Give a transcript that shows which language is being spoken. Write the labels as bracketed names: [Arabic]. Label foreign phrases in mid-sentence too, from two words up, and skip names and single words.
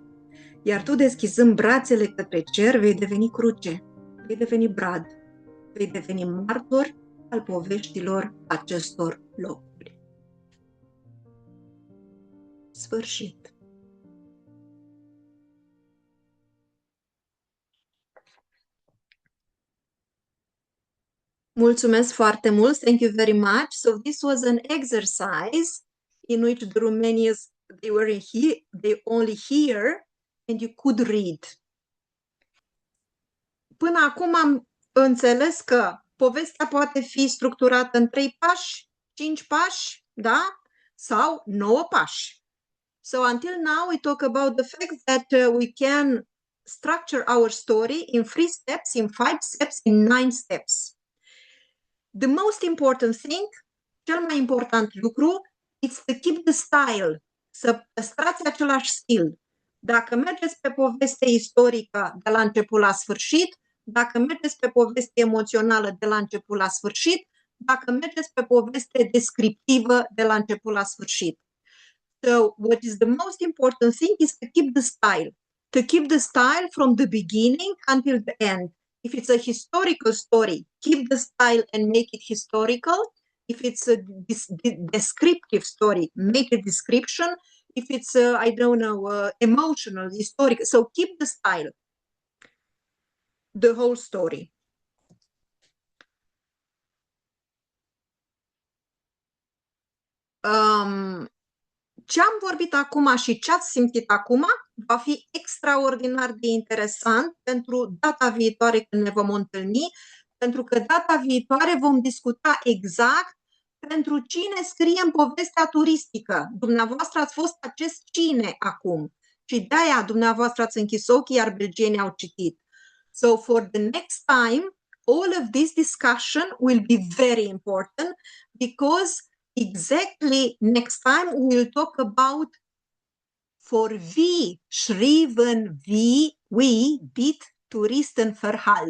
[Romanian] Iar tu, deschizând brațele către cer, vei deveni cruce, vei deveni brad, vei deveni martor al poveștilor acestor locuri. Sfârșit. Mulțumesc foarte mult. [English] Thank you very much. So this was an exercise in which the Romanians, they only hear and you could read. [Romanian] Până acum am înțeles că povestea poate fi structurată în 3 pași, 5 pași, da? Sau 9 pași. [English] So until now we talk about the fact that we can structure our story in 3 steps, in 5 steps, in 9 steps. The most important thing, [Romanian] cel mai important lucru, [English] is to keep the style, [Romanian] să păstrați același stil. Dacă mergeți pe poveste istorică de la început la sfârșit, dacă mergeți pe poveste emoțională de la început la sfârșit, dacă mergeți pe poveste descriptivă de la început la sfârșit. [English] So what is the most important thing is to keep the style. To keep the style from the beginning until the end. If it's a historical story, keep the style and make it historical. If it's a descriptive story, make a description. If it's, I don't know, emotional, historical. So keep the style, the whole story. [Romanian] Ce am vorbit acum și ce ați simțit acum va fi extraordinar de interesant pentru data viitoare când ne vom întâlni, pentru că data viitoare vom discuta exact pentru cine scriem povestea turistică. Dumneavoastră ați fost acest cine acum și de-aia dumneavoastră ați închis ochii, iar belgienii au citit. [English] So for the next time, all of this discussion will be very important because exactly next time we will talk about for [Dutch] wie schrijven we bit toeristenverhaal.